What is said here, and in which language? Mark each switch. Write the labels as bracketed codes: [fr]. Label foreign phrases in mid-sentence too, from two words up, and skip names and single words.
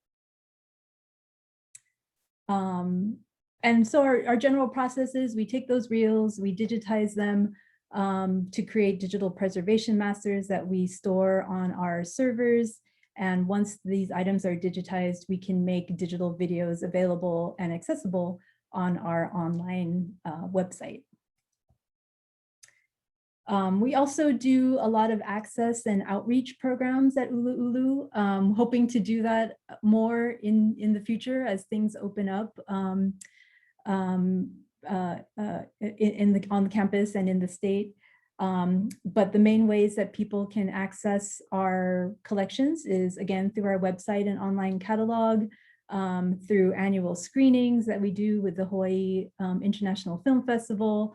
[en] And so our general process is we take those reels, we digitize them to create digital preservation masters that we store on our servers. And once these items are digitized, we can make digital videos available and accessible on our online website. We also do a lot of access and outreach programs at ʻUluʻulu, hoping to do that more in the future as things open up on the campus and in the state. But the main ways that people can access our collections is, again, through our website and online catalog, through annual screenings that we do with the Hawaii International Film Festival.